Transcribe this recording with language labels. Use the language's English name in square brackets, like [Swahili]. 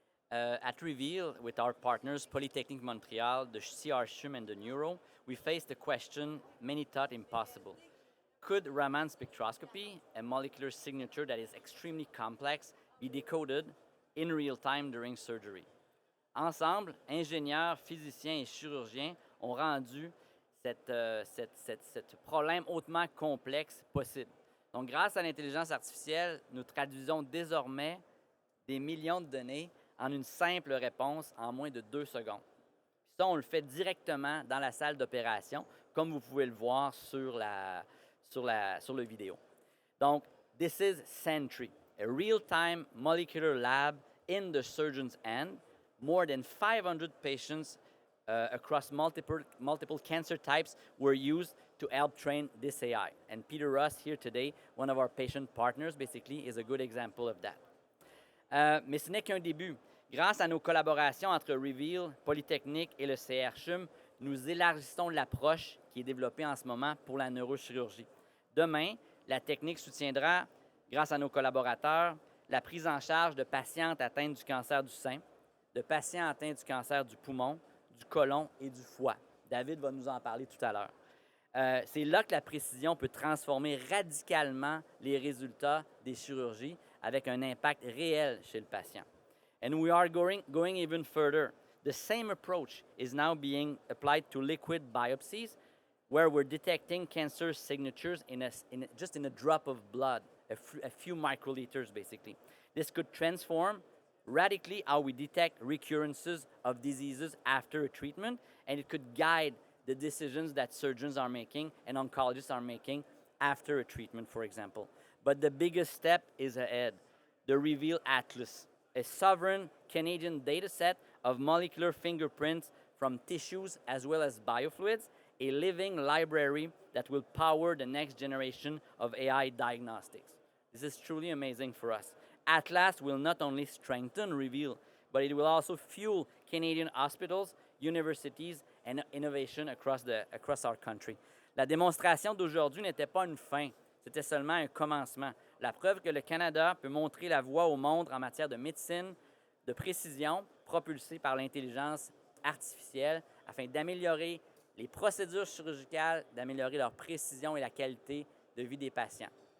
[English] At Reveal, with our partners Polytechnique Montréal, the CR CHUM, and the Neuro, we faced a question many thought impossible. Could Raman spectroscopy, a molecular signature that is extremely complex, be decoded in real time during surgery? [French] Ensemble, ingénieurs, physiciens et chirurgiens ont rendu ce problème hautement complexe possible. Donc, grâce à l'intelligence artificielle, nous traduisons désormais des millions de données en une simple réponse en moins de 2 secondes. Puis ça, on le fait directement dans la salle d'opération, comme vous pouvez le voir sur le vidéo. [English] Donc, this is Sentry, a real-time molecular lab in the surgeon's hand. More than 500 patients across multiple cancer types were used to help train this AI. And Peter Ross here today, one of our patient partners, basically, is a good example of that. [French] Mais ce n'est qu'un début. Grâce à nos collaborations entre Reveal, Polytechnique et le CR CHUM, nous élargissons l'approche qui est développée en ce moment pour la neurochirurgie. Demain, la technique soutiendra, grâce à nos collaborateurs, la prise en charge de patientes atteintes du cancer du sein, de patients atteints du cancer du poumon, du côlon et du foie. David va nous en parler tout à l'heure. C'est là que la précision peut transformer radicalement les résultats des chirurgies avec un impact réel chez le patient. [English] And we are going even further. The same approach is now being applied to liquid biopsies, where we're detecting cancer signatures just in a drop of blood, a few microliters, basically. This could transform radically how we detect recurrences of diseases after a treatment, and it could guide the decisions that surgeons are making and oncologists are making after a treatment, for example. But the biggest step is ahead. The Reveal Atlas, a sovereign Canadian data set of molecular fingerprints from tissues as well as biofluids, a living library that will power the next generation of AI diagnostics. This is truly amazing for us. Atlas will not only strengthen Reveal, but it will also fuel Canadian hospitals, universities, and innovation across our country. [French] La démonstration d'aujourd'hui n'était pas une fin, c'était seulement un commencement. La preuve que le Canada peut montrer la voie au monde en matière de médecine, de précision propulsés par l'intelligence artificielle afin d'améliorer les procédures chirurgicales, d'améliorer leur précision et la qualité de vie des patients.